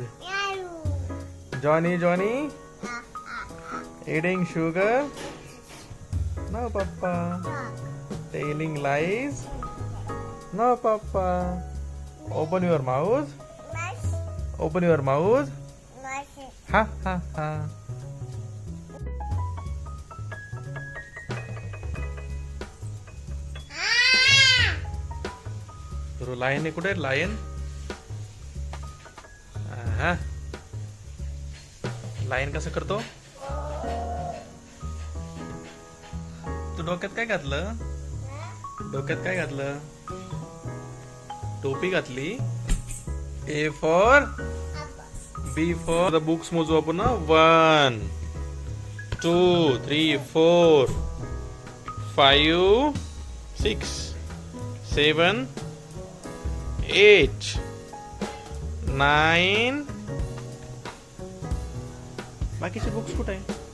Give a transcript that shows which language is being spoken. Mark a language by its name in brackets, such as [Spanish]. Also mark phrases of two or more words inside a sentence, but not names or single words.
[English] Johnny, Johnny. Eating sugar? No papa. Telling lies? No papa. Open your mouth. Open your mouth. Ha ha ha. [Marathi] तर लायन आहे कुठे? लायन लायन कसं करतो? तू डोक्यात काय घातलं? डोक्यात काय घातलं? टोपी घातली. [English] A for B for the books [Marathi] मोजू आपण. [English] 1 2 3 4 5 6 7 8 9. [Marathi] बाकीचे बुक्स कुठे आहे?